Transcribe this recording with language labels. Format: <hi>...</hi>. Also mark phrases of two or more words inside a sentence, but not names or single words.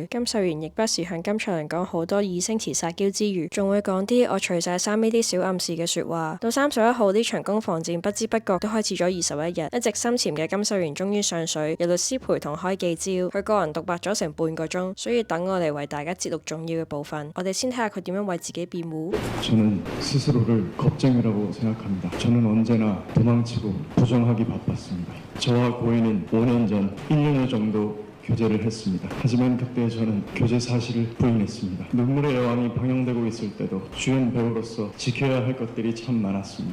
<yue>金秀賢亦不時向金蔡倫講好多以星馳撒嬌之餘，仲會講啲我除晒衫呢啲小暗示嘅說話。到31號呢場攻防戰不知不覺都開始咗21日，一直深潛嘅金秀賢終於上水，有律師陪同開記招，佢個人獨白咗成半個鐘，所以等我嚟為大家節錄重要嘅部分。我哋先睇下佢點樣為自己辯護。</yue> <ko>저는 스스로를 겁쟁이라고 생각합니다. 저는 언제나 도망치고 부정하기 바빴습니다. 저와 고인은 5년 전 1년여 정도 교제를 했습니다. 하지만 그때 저는 교제 사실을 부인했습니다. 눈물의 여왕이 방영되고 있을 때도 주연 배우로서 지켜야 할 것들이 참 많았습니다.</ko>